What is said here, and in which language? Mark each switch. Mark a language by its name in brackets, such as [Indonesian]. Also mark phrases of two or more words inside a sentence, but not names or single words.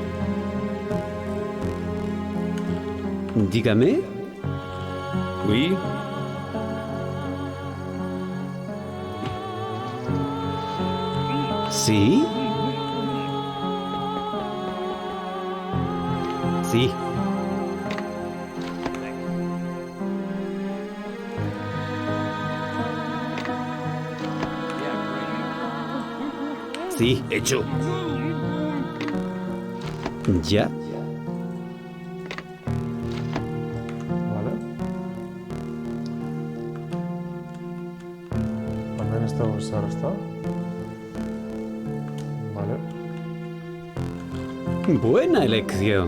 [Spanish] Dígame. [French] Oui. [Spanish] Sí. Sí. [English] Yeah, great. [Spanish] Sí. Hecho. Ya. Vale. [Basque] Hemen ez dago ezer, ez da? [Spanish] Vale. Buena elección.